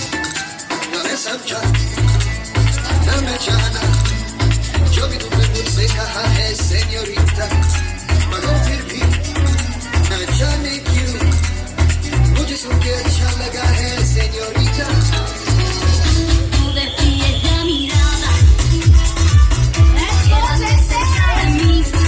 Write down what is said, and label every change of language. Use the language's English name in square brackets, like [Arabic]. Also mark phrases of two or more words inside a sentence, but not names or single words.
[Spanish] Una vez dame jana, [Hindi] जो भी तुम्हें मुझसे कहा है señorita, मगर फिर भी न जाने क्यों मुझे सुनके अच्छा लगा है señorita. [Spanish] Tú decides la mirada, quédate cerca de mí.